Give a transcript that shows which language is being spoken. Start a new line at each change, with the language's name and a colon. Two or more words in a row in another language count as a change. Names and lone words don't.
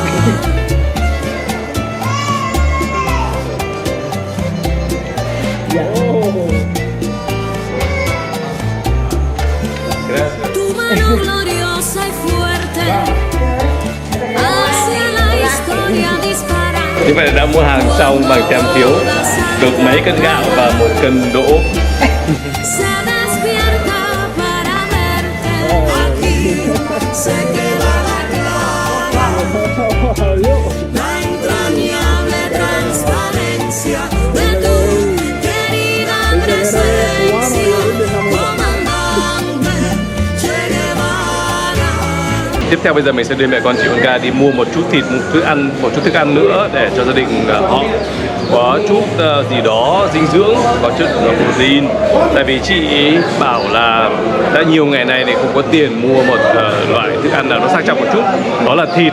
Spanish: Tu mano gloriosa y fuerte hacia la historia dispara.
Vietnamese: Như vậy là đã mua hàng xong bằng tem phiếu, được mấy cân gạo và 1 cân đỗ.
Spanish: Se despierta para verte. Aquí se quedaba clara la entrañable transparencia de tu querida presencia, comandante Che Guevara.
Vietnamese: Tiếp theo bây giờ mình sẽ đưa mẹ con chị Olga đi mua một chút thịt, một chút thức ăn nữa để cho gia đình họ có chút gì đó dinh dưỡng, có chút protein. Tại vì chị ý bảo là đã nhiều ngày nay thì không có tiền mua một loại thức ăn nào nó sang trọng một chút, đó là thịt.